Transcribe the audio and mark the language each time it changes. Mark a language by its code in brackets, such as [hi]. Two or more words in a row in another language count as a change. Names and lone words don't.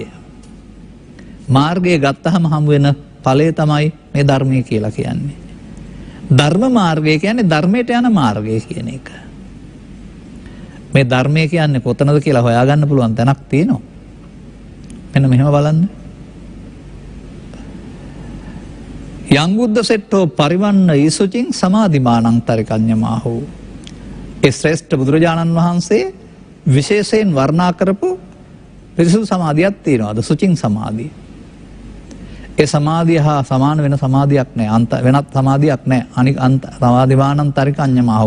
[si] මාර්ගය ගත්තහම හමු වෙන ඵලය තමයි මේ ධර්මය කියලා කියන්නේ. ධර්ම මාර්ගය කියන්නේ ධර්මයට යන මාර්ගය කියන එක. මේ ධර්මය කියන්නේ කොතනද කියලා හොයාගන්න පුළුවන් තැනක් තියෙනවා. මෙන්න මෙහෙම බලන්න. [pi] යං බුද්ධ සෙට්ටෝ පරිවන්න ඊසුචින් සමාධිමානං තරිකඤ්ඤමාහු. [si] ඒ ශ්‍රේෂ්ඨ බුදුරජාණන් වහන්සේ විශේෂයෙන් වර්ණනා කරපු පිරිසුදු සමාධියක් තියෙනවා. සුචින් සමාධිය. ඒ සමාධිය හා සමාන වෙන සමාධියක් නැහැ. වෙනත් සමාධියක් නැහැ. අනික [pi] සමාධිමානං තරිකඤ්ඤමාහු.